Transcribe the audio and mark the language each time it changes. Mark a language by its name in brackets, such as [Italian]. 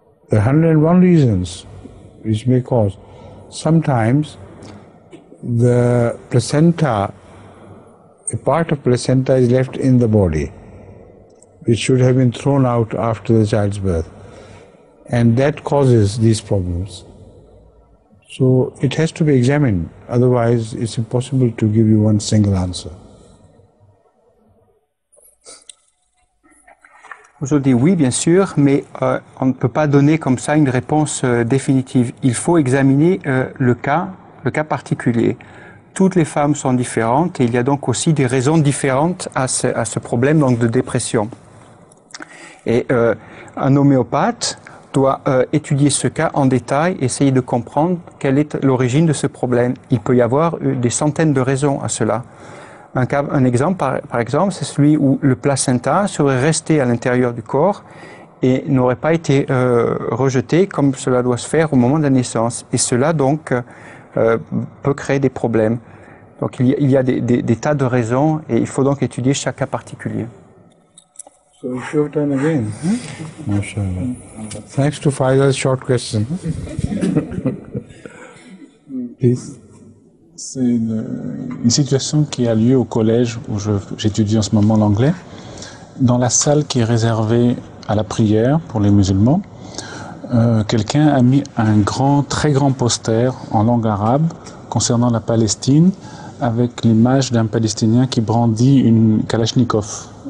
[English] There are 101 reasons which may cause. Sometimes the placenta, a part of placenta is left in the body, which should have been thrown out after the child's birth. And that causes these problems. So it has to be examined, otherwise it's impossible to give you one single answer. [French] Aujourd'hui, oui, bien sûr, mais on ne peut pas donner comme ça une réponse définitive. Il faut examiner le cas particulier. Toutes les femmes sont différentes et il y a donc aussi des raisons différentes à ce problème donc de dépression. Et un homéopathe doit étudier ce cas en détail, essayer de comprendre quelle est l'origine de ce problème. Il peut y avoir des centaines de raisons à cela. Un exemple, par exemple, c'est celui où le placenta serait resté à l'intérieur du corps et n'aurait pas été rejeté comme cela doit se faire au moment de la naissance. Et cela, donc, peut créer des problèmes. Donc, il y a des tas de raisons et il faut donc étudier chaque cas particulier. [English] So it's your turn again. MashaAllah. Thanks to Faiza's short question. Please. [French] C'est une situation qui a lieu au collège où j'étudie en ce moment l'anglais. Dans la salle qui est réservée à la prière pour les musulmans, quelqu'un a mis un très grand poster en langue arabe concernant la Palestine avec l'image d'un Palestinien qui brandit une Kalachnikov.